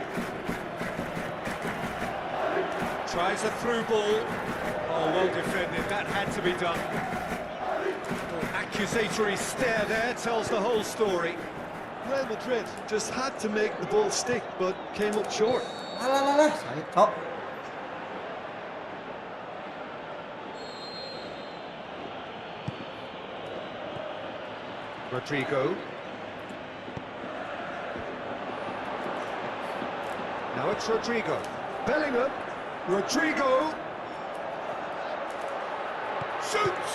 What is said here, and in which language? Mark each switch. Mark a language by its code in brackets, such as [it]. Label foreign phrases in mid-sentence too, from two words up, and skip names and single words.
[en] Tries a through ball. Oh, well defended. That had to be done. Accusatory stare there tells the whole story. Real Madrid just had to make the ball stick, but came up short. [id] Alah, sakit kok. [en] Rodrigo. Now it's Rodrigo. Bellingham. Rodrigo. Shoots!